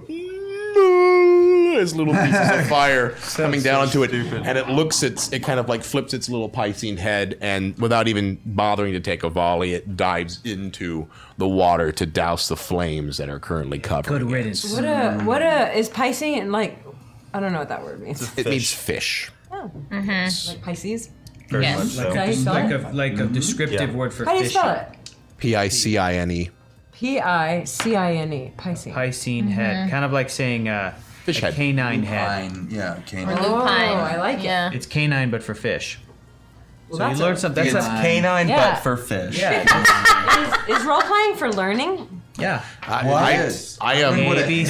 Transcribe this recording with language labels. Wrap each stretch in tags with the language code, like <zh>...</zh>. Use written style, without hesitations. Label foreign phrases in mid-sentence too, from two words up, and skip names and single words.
<en>As little pieces of fire coming down onto it, and it kind of like flips its little Piscine head, and without even bothering to take a volley, it dives into the water to douse the flames that are currently covering Good it. riddance. What is Pisces like? I don't know what that word means. It means fish. Like Pisces? Very Yes. much so. Is that how you spell it? Like a descriptive Yeah. word for How do you fish. spell it? Picine. Piscine. Piscine. Piscine head. Kind of like saying Fish a head. canine head. Fine. Yeah, canine. Oh, Lupine. I like it. Yeah. It's canine, but for fish. So you that's learned a- something. It's That's a, canine, Yeah. but for fish. yeah. Is role playing for learning? Yeah. I am. What a ABCs.</en>